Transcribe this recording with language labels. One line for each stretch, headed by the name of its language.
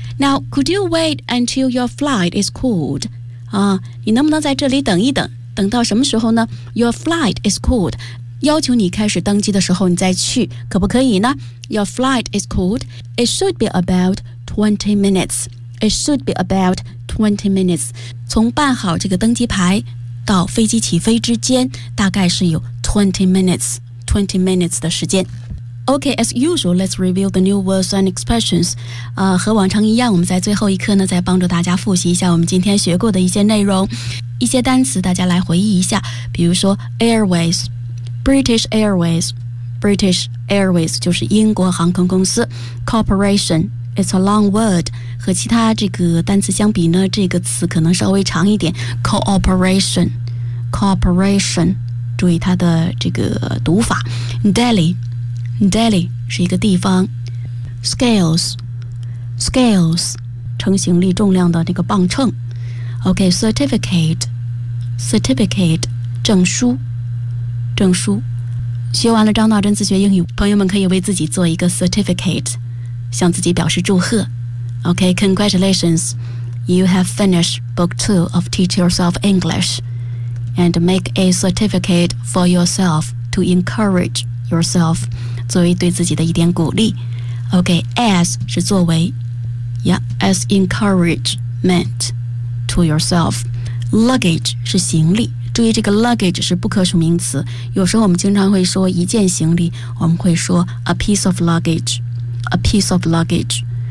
English: Now, could you wait until your flight is cooled?
Chinese: 啊，你能不能在这里等一等？等到什么时候呢 ？
English: Your flight is cooled，
Chinese: 要求你开始登机的时候你再去，可不可以呢 ？Your flight is cooled.
English: It should be about 20 minutes. It should be about 20 minutes.
Chinese: 从办好这个登机牌到飞机起飞之间，大概是有20 minutes 的时间。
English: Okay, as usual, let's review the new words and expressions.
Chinese: 和往常一样，我们在最后一课呢，再帮助大家复习一下我们今天学过的一些内容。一些单词大家来回忆一下，比如说 Airways, British Airways, British Airways 就是英国航空公司。
English: Corporation, it's a long word.
Chinese: 和其他这个单词相比呢，这个词可能稍微长一点。 Cooperation, cooperation, 注意它的这个读法。 Delhi 是一个地方。 Scales 称行李重量的那个磅秤。Certificate 证书。学完了张道真自学英语，朋友们可以为自己做一个 certificate， 向自己表示祝贺。
English: Congratulations, you have finished book 2 of Teach Yourself English, and make a certificate for yourself to encourage yourself.
Chinese: 作为对自己的一点鼓励。
English: As
Chinese: 是作为。
English: As encouragement to yourself.
Chinese: Luggage 是行李，注意这个 luggage 是不可数名词，有时候我们经常会说一件行李，我们会说
English: a piece of luggage.